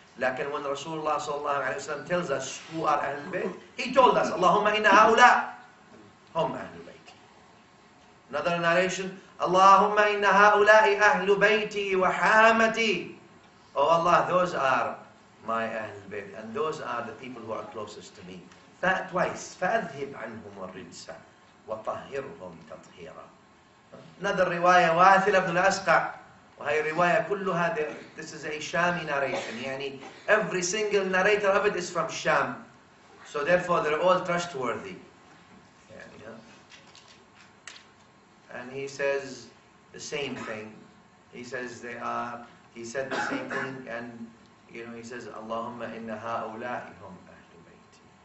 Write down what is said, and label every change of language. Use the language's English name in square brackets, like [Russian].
[English] Like when Rasulullah sallallahu alayhi wa sallam tells us who are Ahl al-Bayt, he told us, Allahumma inna ha'ula hum Ahl al-Bayt. Another narration, Allahumma inna ha'ula'i ahlu bayti wa hamati. Oh Allah, those are my Ahl al-Bayt, and those are the people who are closest to me. That twice. [Arabic] فَأَذْهِبْ عَنْهُمُ الرِّجْسَ وَطَهِّرْهُمْ تَطْهِيرًا. [English] Another riwayah, Wathil ibn al-Asqa'. [Arabic] وهي رواية كلها, [English] this is a Shami narration. Every single narrator of it is from Sham. So therefore they're all trustworthy. And he says the same thing. He says he said the same thing, and he says, Allahumma inna ha'ula'i hum ahlu bayti.